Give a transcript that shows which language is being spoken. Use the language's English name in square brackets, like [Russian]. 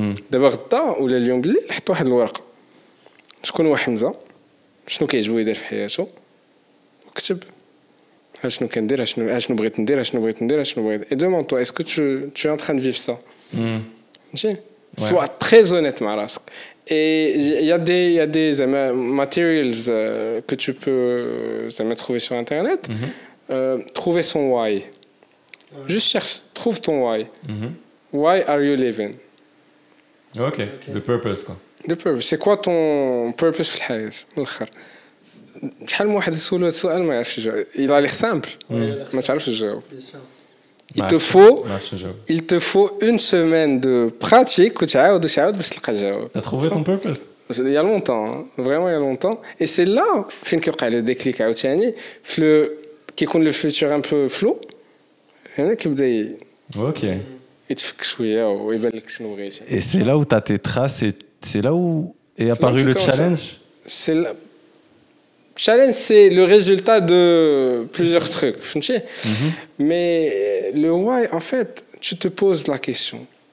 [Arabic] دابا غدا ولا اليوم بالليل حط واحد الورقة. شكون هو حمزة؟ شنو كيعجبو يدير في حياته؟ وكتب شنو كندير شنو بغيت ندير شنو بغيت ندير شنو بغيت. [French] Et demande-toi, est-ce que tu es en train de vivre ça? Sois très honnête [Arabic] مع راسك. [French] Et il y a des materials que tu peux trouver sur internet. Trouver son why. Juste cherche, trouve ton why. [English] Why are you living? [French] Ok, le purpose quoi. Le purpose, c'est quoi ton purpose [Arabic] في الحياة؟ من الآخر. شحال من واحد يسولو هذا السؤال ما يعرفش يجاوب. [French] Il a l'air simple. [Arabic] ما تعرفش تجاوب. [French] Il te faut une semaine de pratique [Arabic] وتعاود باش تلقى الجواب. [French] T'as trouvé ton purpose? Il y a longtemps, hein. Vraiment il y a longtemps. Et c'est là [Arabic] فين كيوقع [French] le déclic [Arabic] عاوتاني في كيكون [French] le futur un peu flou. [Arabic] هنا كيبدا [French] Ok. [Arabic] يتفك شويه ويبان لك شنو بغيتي. [French] Et c'est là où tu as tes traces et c'est là où est apparu le challenge? C'est là... challenge, c'est le résultat de plusieurs trucs. فهمتي؟ Mais le why, en fait, tu te poses la question.